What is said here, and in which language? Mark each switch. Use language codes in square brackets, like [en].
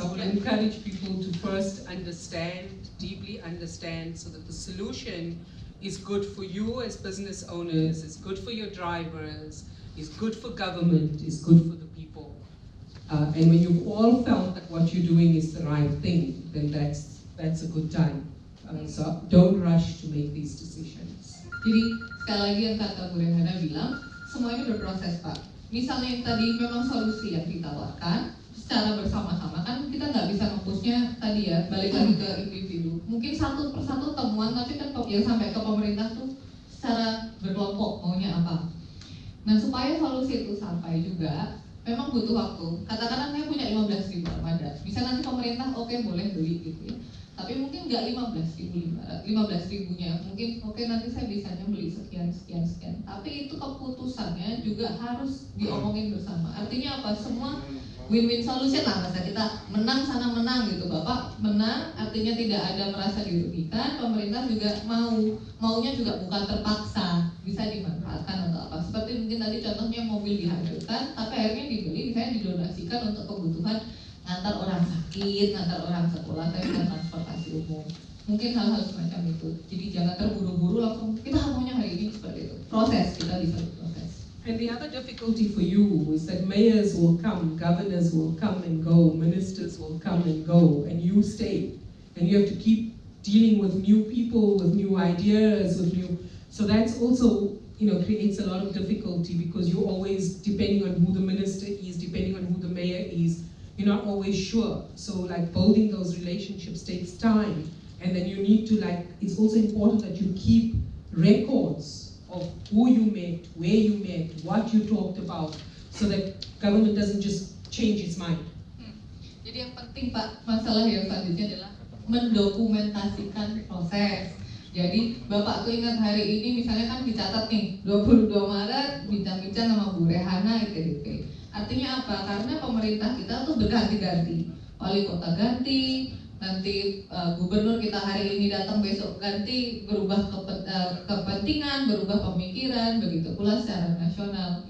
[en] I would encourage people to first understand, deeply understand, so that the solution is good for you as business owners, is good for your drivers, is good for government, is good for the people. And when you all felt that what you're doing is the right thing, then that's a good time. So don't rush to make these decisions. [id] Jadi sekali lagi yang kata Bu Rehana bilang, semua ini berproses Pak. Misalnya yang tadi memang solusi yang ditawarkan secara bersama-sama, kan kita nggak bisa nge-pushnya tadi ya, balik lagi ke individu. Mungkin satu persatu temuan, tapi kan yang sampai ke pemerintah tuh secara berkelompok maunya apa. Nah supaya solusi itu sampai juga, memang butuh waktu. Katakanlah saya punya 15.000 armada, bisa nanti pemerintah oke, boleh beli gitu ya. Tapi mungkin nggak 15.000-nya, mungkin oke, nanti saya bisanya beli sekian. Tapi itu keputusannya juga harus diomongin bersama. Artinya apa? Semua win-win solution lah, masa kita menang sana menang gitu. Bapak menang, artinya tidak ada merasa dirugikan. Pemerintah juga maunya juga bukan terpaksa, bisa dimanfaatkan untuk apa? Seperti mungkin tadi contohnya mobil dihadirkan, tapi akhirnya dibeli, misalnya didonasikan untuk kebutuhan ngantar orang sakit, ngantar orang sekolah, tapi bukan transportasi umum. Mungkin hal-hal semacam itu. Jadi jangan terburu-buru langsung kita maunya hari ini seperti itu. Proses, kita bisa berproses. [en] And the other difficulty for you is that mayors will come, governors will come and go, ministers will come and go, and you stay. And you have to keep dealing with new people, with new ideas, with new. So that's also, creates a lot of difficulty because you're always depending on who the minister is, depending on who the mayor is. You're not always sure. So like building those relationships takes time. And then you need to it's also important that you keep records of who you met, where you met, what you talked about, so that government doesn't just change its mind. [id] Jadi yang penting Pak, masalah yang selanjutnya adalah mendokumentasikan proses. Jadi Bapak tuh ingat hari ini misalnya kan dicatat nih 22 Maret bincang-bincang sama Bu Rehana ITDP. Artinya apa? Karena pemerintah kita tuh berganti-ganti, wali kota ganti, nanti gubernur kita hari ini datang besok ganti, berubah kepentingan, berubah pemikiran, begitu pula secara nasional.